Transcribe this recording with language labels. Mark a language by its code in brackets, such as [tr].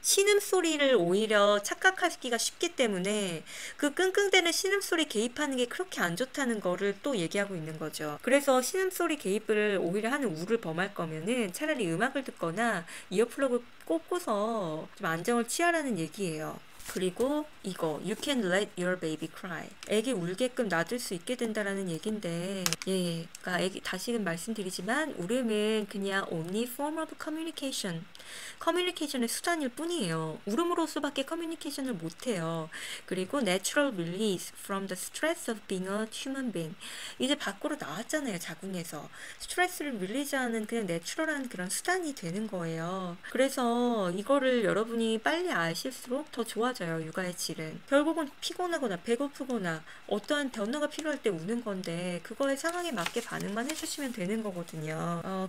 [ko] 신음소리를 오히려 착각하기가 쉽기 때문에 그 끙끙대는 신음소리 개입하는 게 그렇게 안 좋다는 거를 또 얘기하고 있는 거죠. 그래서 신음소리 개입을 오히려 하는 울을 범할 거면은 차라리 음악을 듣거나 이어플러그 꽂고서 좀 안정을 취하라는 얘기예요. 그리고 이거 [en] You can let your baby cry. [ko] 애기 울게끔 놔둘 수 있게 된다라는 얘긴데, 그러니까 애기, 다시금 말씀드리지만 울음은 그냥 [en] only form of communication. [ko] 커뮤니케이션의 수단일 뿐이에요. 울음으로서밖에 커뮤니케이션을 못해요. 그리고 [en] natural release from the stress of being a human being. [ko] 이제 밖으로 나왔잖아요. 자궁에서. 스트레스를 릴리즈하는 그냥 내추럴한 그런 수단이 되는 거예요. 그래서 이거를 여러분이 빨리 아실수록 더 좋아져요. 육아의 질은. 결국은 피곤하거나 배고프거나 어떠한 변화가 필요할 때 우는 건데 그거의 상황에 맞게 반응만 해주시면 되는 거거든요.